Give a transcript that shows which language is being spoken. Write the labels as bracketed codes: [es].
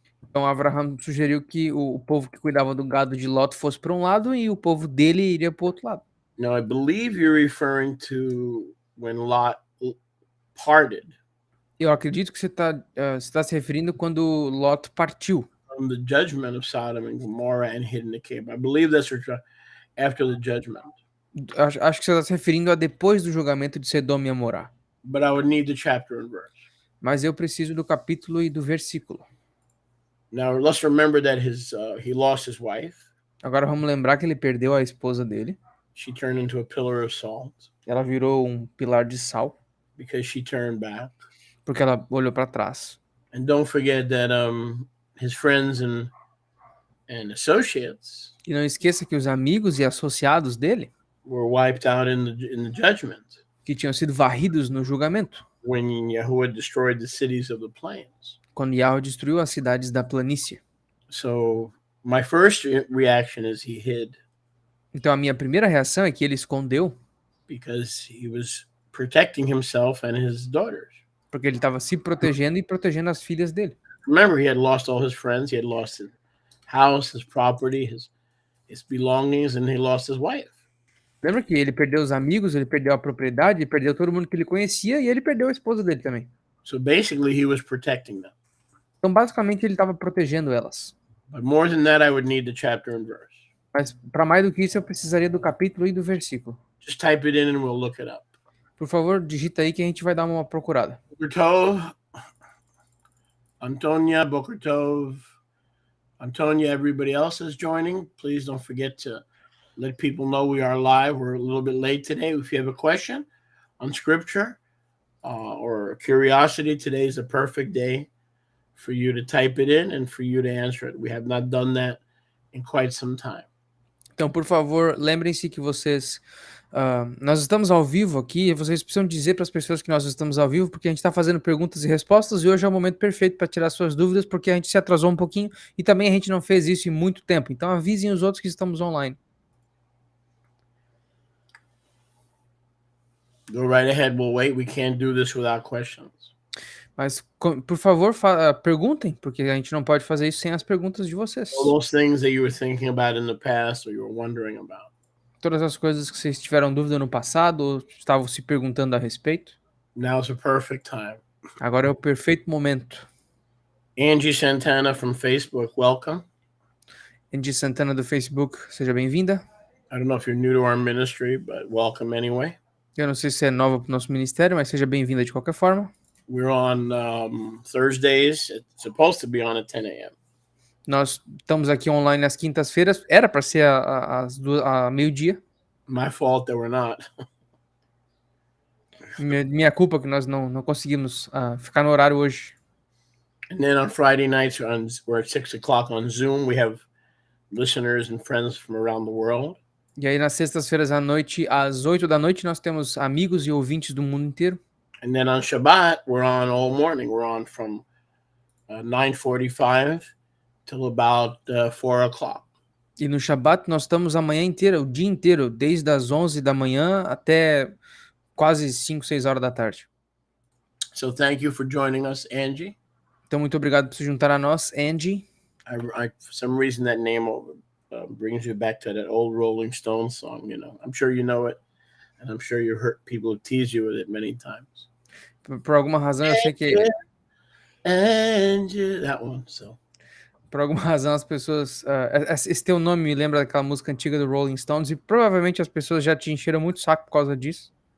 [pt] Então Abraham sugeriu que o povo que cuidava do gado de Lot fosse para um lado e o povo dele iria para o outro lado. [en] Now I believe you're referring to when Lot parted. [pt] Eu acredito que você está se referindo quando Lot partiu. [en] From the judgment of Sodom and Gomorrah and hid in the cave. I believe that's after the judgment. [pt] Acho que você está se referindo a depois do julgamento de Sodoma e Amorá. [en] But I would need the chapter and verse. [pt] Mas eu preciso do capítulo e do versículo. [en] Now let's remember that he lost his wife. [pt] Agora vamos lembrar que ele perdeu a esposa dele. [en] She turned into a pillar of salt. [pt] Ela virou um pilar de sal. [en] Because she turned back. [pt] Porque ela olhou para trás. [en] And don't forget that his friends and associates. [pt] E não esqueça que os amigos e associados dele [en] were wiped out in the judgment. [pt] Que tinham sido varridos no julgamento. [en] When Yahuwah destroyed the cities of the plains. [pt] Quando Yahweh destruiu as cidades da planície. [en] So my first reaction is he hid. [pt] Então a minha primeira reação é que ele escondeu. [en] Because he was protecting himself and his daughters. [pt] Porque ele estava se protegendo e protegendo as filhas dele. [en] Remember, he had lost all his friends. He had lost his house, his property, his belongings, and he lost his wife. [pt] Lembra que ele perdeu os amigos, ele perdeu a propriedade, ele perdeu todo mundo que ele conhecia e ele perdeu a esposa dele também. [en] So basically, he was protecting them. [pt] Então basicamente ele estava protegendo elas. [en] But more than that, I would need the chapter and verse. [pt] Mas para mais do que isso, eu precisaria do capítulo e do versículo. [en] Just type it in and we'll look it up. [pt] Por favor, digita aí que a gente vai dar uma procurada. [en] Boker Tov, Antonia, Boker Tov, Antonia, everybody else is joining. Please don't forget to let people know we are live. We're a little bit late today. If you have a question on Scripture or a curiosity, today is a perfect day for you to type it in and for you to answer it. We have not done that in quite some time. [pt] Então, por favor, lembrem-se que nós estamos ao vivo aqui e vocês precisam dizer para as pessoas que nós estamos ao vivo, porque a gente está fazendo perguntas e respostas e hoje é o momento perfeito para tirar suas dúvidas, porque a gente se atrasou um pouquinho e também a gente não fez isso em muito tempo. Então, avisem os outros que estamos online. [en] Go right ahead. We'll wait. We can't do this without questions. [pt] Mas, por favor, perguntem, porque a gente não pode fazer isso sem as perguntas de vocês. [en] All those things that you were thinking about in the past or you were wondering about. [pt] Todas as coisas que vocês tiveram dúvida no passado ou estavam se perguntando a respeito. [en] Now's the perfect time. [pt] Agora é o perfeito momento. [en] Angie Santana from Facebook, welcome. [pt] Angie Santana do Facebook, seja bem-vinda. [en] I don't know if you're new to our ministry, but welcome anyway. [pt] Eu não sei se é nova para o nosso ministério, mas seja bem-vinda de qualquer forma. [en] We're on Thursdays. It's supposed to be on at 10 a.m. [pt] Nós estamos aqui online às quintas-feiras. Era para ser a meio-dia. [en] My fault that we're not. [pt] Minha culpa que nós não conseguimos ficar no horário hoje. [en] And then on Friday nights, we're at 6 o'clock on Zoom. We have listeners and friends from around the world. [pt] E aí nas sextas-feiras à noite, às 8 da noite, nós temos amigos e ouvintes do mundo inteiro. [en] And then on Shabbat, we're on all morning. We're on from 9:45 till about 4 o'clock. [pt] E no Shabbat nós estamos a manhã inteira, o dia inteiro, desde as 11 da manhã até quase 5, 6 horas da tarde. [en] So thank you for joining us, Angie. [pt] Então muito obrigado por se juntar a nós, Angie. [en] For some reason that name brings you back to that old Rolling Stones song, you know. I'm sure you know it, and I'm sure people have teased you with it many times. [pt] Por alguma razão eu sei que [en] Angie, that one, so. [pt] Por alguma razão as pessoas esse teu nome me lembra daquela música antiga do Rolling Stones e provavelmente as pessoas já te encheram muito o saco por causa disso.